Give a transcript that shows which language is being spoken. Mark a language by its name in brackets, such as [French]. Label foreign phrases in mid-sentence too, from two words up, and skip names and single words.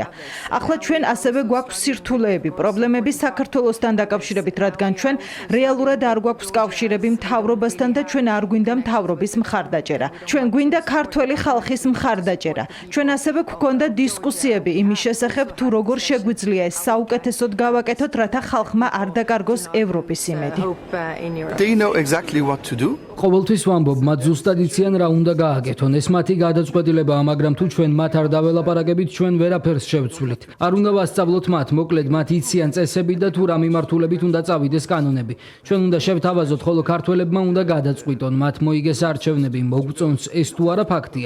[Georgian] ახლა ჩვენ ასევე გვაქვს სირთულეები, პრობლემები საქართველოსთან დაკავშირებით, რადგან ჩვენ რეალურად არ გვაქვს კავშირები მთავრობასთან და ჩვენ არ გვინდა მთავრობის მხარდაჭერა. ჩვენ გვინდა ქართველი ხალხის მხარდაჭერა. ჩვენ ასევე გვქონდა დისკუსიები იმის შესახებ, თუ როგორ შეგვიძლია ეს უკეთესოდ გავაკეთოთ, რათა ხალხმა არ დაკარგოს ევროპის იმედი. [English] They know exactly what to do. [Georgian] ყოველთვის ვამბობ, მათ ზუსტად იციან რა უნდა გააკეთონ. ეს მათი გადაწყვეტილებაა, მაგრამ თუ ჩვენ მათ არ დაველაპარაკებით, ჩვენ ვერაფერს შევცვლით. არ უნდა ვასწავლოთ მათ, მოკლედ მათ იციან წესები და თუ რა მიმართულებით უნდა წავიდეს კანონები. ჩვენ უნდა შევთავაზოთ, ხოლო ქართველებმა უნდა გადაწყვიტონ, მათ მოიგეს არჩევნები, მოგწონს ეს თუ არა ფაქტია.